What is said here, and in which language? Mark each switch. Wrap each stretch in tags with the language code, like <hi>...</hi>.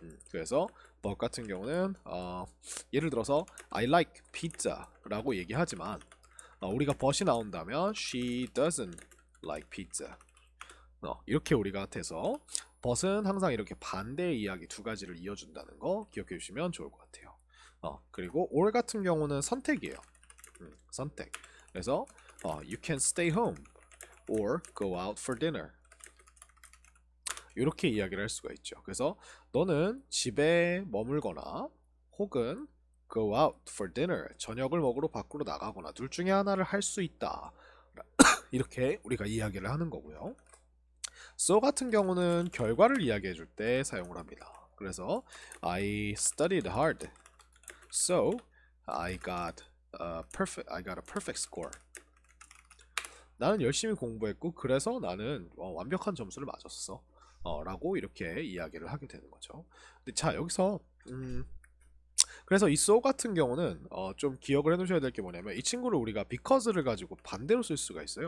<ko>그래서 but 같은 경우는 예를 들어서</ko> <en>I like pizza</en> <ko>라고 얘기하지만 우리가 but이 나온다면</ko> <en>she doesn't like pizza</en> <ko>이렇게 우리가 돼서 but은 항상 이렇게 반대의 이야기 두 가지를 이어준다는 거 기억해 주시면 좋을 것 같아요. 그리고 or 같은 경우는 선택이에요. 선택. 그래서</ko> <en>you can stay home or go out for dinner</en> <ko>이렇게 이야기를 할 수가 있죠. 그래서 너는 집에 머물거나 혹은</ko> <en>go out for dinner</en> <ko>저녁을 먹으러 밖으로 나가거나 둘 중에 하나를 할 수 있다 이렇게 우리가 이야기를 하는 거고요. so 같은 경우는 결과를 이야기해 줄 때 사용을 합니다. 그래서</ko> <en>I studied hard, so I got a perfect score.</en> <ko>나는 열심히 공부했고 그래서 나는 완벽한 점수를 맞았어. 라고 이렇게 이야기를 하게 되는 거죠. 근데 자, 여기서 그래서 이 so 같은 경우는 좀 기억을 해두셔야 될 게 뭐냐면, 이 친구를 우리가 because를 가지고 반대로 쓸 수가 있어요.</ko>